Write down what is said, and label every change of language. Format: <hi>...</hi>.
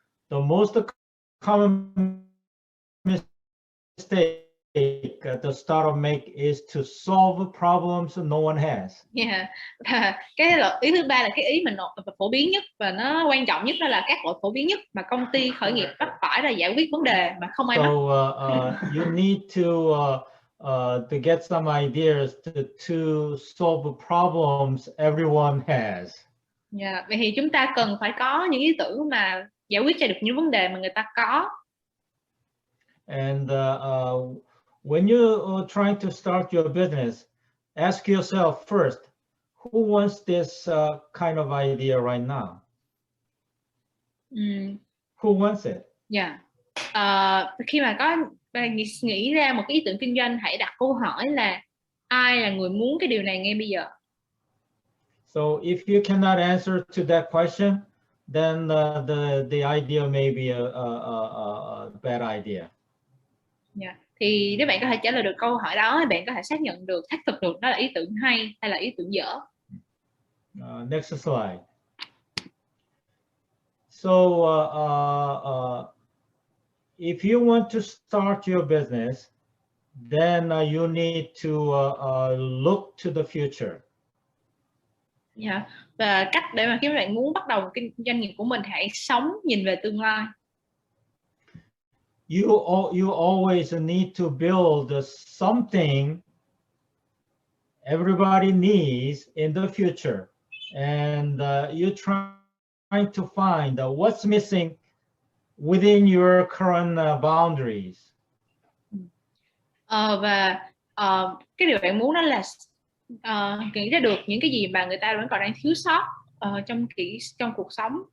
<en>The most common mistake the startup make is to solve problems no one has. Yeah.</en> <vi>Cái ý thứ ba là cái ý mình phổ biến nhất và nó quan trọng nhất, đó là các lỗi phổ biến nhất mà công ty khởi nghiệp bắt phải là giải quyết vấn đề mà không ai mắc.</vi> <en>So you need to get some ideas to solve problems everyone has. Yeah.</en> <vi>Vậy thì chúng ta cần phải có những ý tưởng mà giải quyết cho được những vấn đề mà người ta có.</vi> <en>And when you trying to start your business, ask yourself first, who wants this kind of idea right now? Who wants it? Yeah.</en> <vi>Khi mà có nghĩ ra một cái ý tưởng kinh doanh, hãy đặt câu hỏi là ai là người muốn cái điều này ngay bây giờ.</vi> <en>So if you cannot answer to that question, then the idea may be a bad idea. Yeah.</en> <vi>Thì nếu bạn có thể trả lời được câu hỏi đó, thì bạn có thể xác thực được đó là ý tưởng hay hay là ý tưởng dở.</vi> <en>Next slide. So if you want to start your business, then you need to look to the future. Yeah.</en> <vi>Và cách để mà khi bạn muốn bắt đầu một cái doanh nghiệp của mình, hãy nhìn về tương lai.</vi> <en>You always need to build something everybody needs in the future, and you're trying to find what's missing within your current boundaries.</en> <vi>Và cái điều bạn muốn đó là nghĩ ra được những cái gì mà người ta vẫn còn đang thiếu sót trong cuộc sống.</vi>